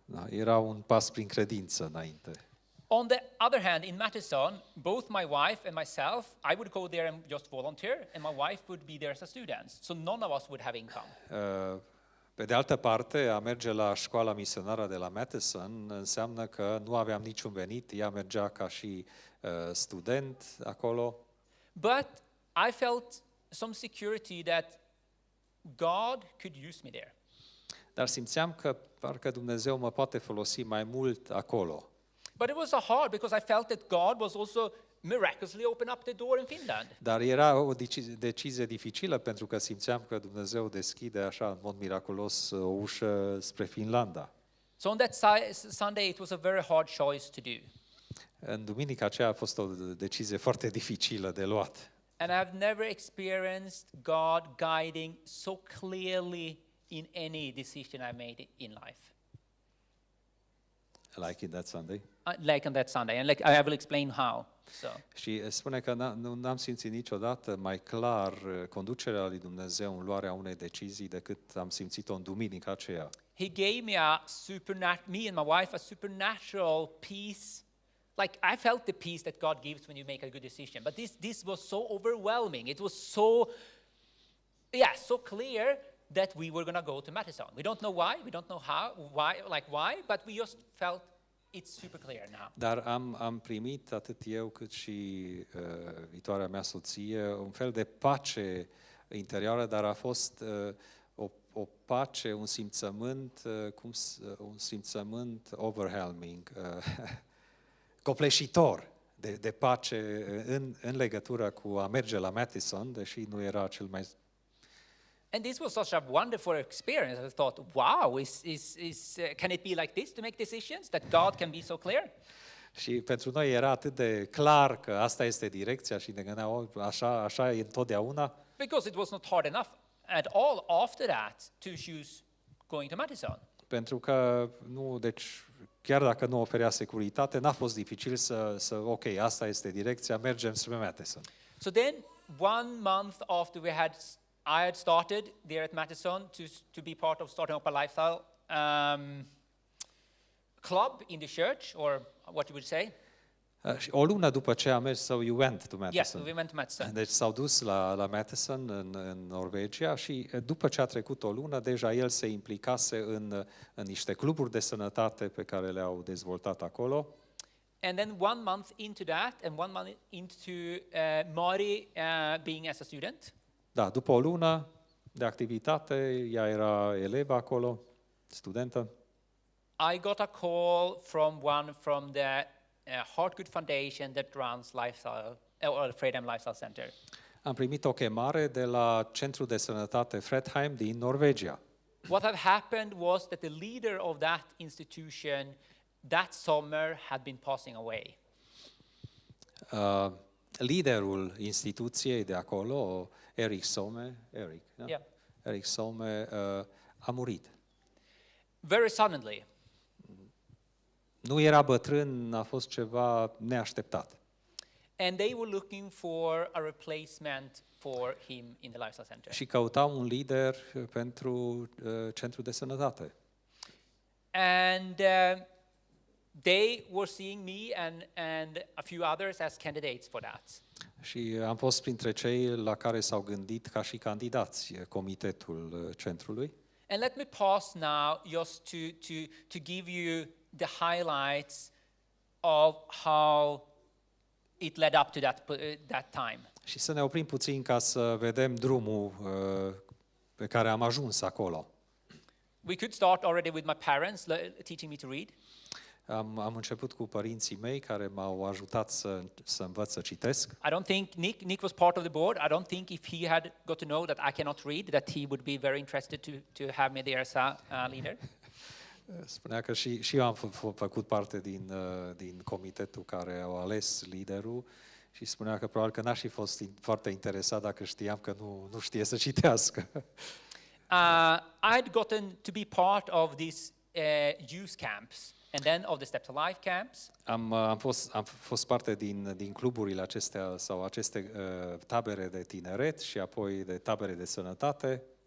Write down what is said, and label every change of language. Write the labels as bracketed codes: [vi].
[ro] Era un pas prin credință înainte. [en] On the other hand, in Madison, both my wife and myself, I would go there and just volunteer, and my wife would be there as a student. So none of us would have income. [ro] Pe de altă parte, a merge la școala misionară de la Madison înseamnă că nu aveam niciun venit, ea mergea ca și student acolo. [en] But I felt some security that God could use me there. [ro] Dar simțeam că parcă Dumnezeu mă poate folosi mai mult acolo. [en] But it was hard because I felt that God was also miraculously open up the door in Finland. [ro] Dar era o decizie dificilă pentru că simțeam că Dumnezeu deschide așa în mod miraculos o ușă spre Finlanda. [en] So on that Sunday it was a very hard choice to do. [ro] În duminica aceea a fost o decizie foarte dificilă de luat. [en] And I've never experienced God guiding so clearly in any decision I made in life. Like in that Sunday. Like on that Sunday, and like I will explain how. So. [ro] Și spune că n-am simțit niciodată mai clar conducerea lui Dumnezeu în luarea unei decizii decât am simțit-o în duminica aceea. [en] He gave me me and my wife a supernatural peace. Like I felt the peace that God gives when you make a good decision, but this was so overwhelming. It was so clear that we were going to go to Madison. We don't know why, we don't know why, but we just felt it's super clear now. [ro] Dar am primit atât eu cât și viitoarea mea soție un fel de pace interioară, dar a fost o pace, un simțământ overwhelming, copleșitor de pace în legătură cu a merge la Madison, deși nu era cel mai. [en] And this was such a wonderful experience. I thought, wow, can it be like this to make decisions, that God can be so clear? [ro] Și pentru noi era atât de clar că asta este direcția și ne gândeam, așa e întotdeauna. [en] Because it was not hard enough at all after that to choose going to Madison. [ro] Pentru că chiar dacă nu oferea securitate, n-a fost dificil ok, asta este direcția, mergem spre Madison. [en] So then 1 month after I had started there at Madison to be part of starting up a lifestyle club in the church, or what you would say. [ro] Și o lună după ce am mers, [en] so you went to Madison. Yes, we went to Madison. [ro] Deci s-au dus la Madison în Norvegia și după ce a trecut o lună, deja el se implicase în niște cluburi de sănătate pe care le-au dezvoltat acolo. [en] And then 1 month into that, and 1 month into Mari being as a student. [ro] Da, după o lună de activitate, ea era elevă acolo, studentă. [en] I got a call from the Heart Good Foundation that runs Fredheim Lifestyle Center. [ro] Am primit o chemare de la Centrul de Sănătate Fredheim din Norvegia. [en] What had happened was that the leader of that institution that summer had been passing away. [ro] Liderul instituției de acolo, Eric Some, a murit. [en] Very suddenly. [ro] Nu era bătrân, a fost ceva neașteptat. [en] And they were looking for a replacement for him in the lifestyle center. [ro] Și căutau un lider pentru centrul de sănătate. [en] And they were seeing me and a few others as candidates for that. [ro] Și am fost printre cei la care s-au gândit ca și candidați comitetul centrului. [en] And let me pause now just to give you the highlights of how it led up to that time. [ro] Și să ne oprim puțin ca să vedem drumul pe care am ajuns acolo. [en] We could start already with my parents teaching me to read. [ro] Am început cu părinții mei care m-au ajutat să învăț să citesc. [en] I don't think Nick was part of the board. I don't think if he had got to know that I cannot read, that he would be very interested to have me there as a leader. [ro] Spunea că și eu am făcut parte din comitetul care au ales liderul și spunea că probabil că n-aș fi fost foarte interesat dacă știam că nu știe să citească. [en] I'd gotten to be part of these youth camps and then of the Step to Life camps. [ro] Am fost parte din cluburile acestea sau aceste tabere de tineret și apoi de tabere de sănătate.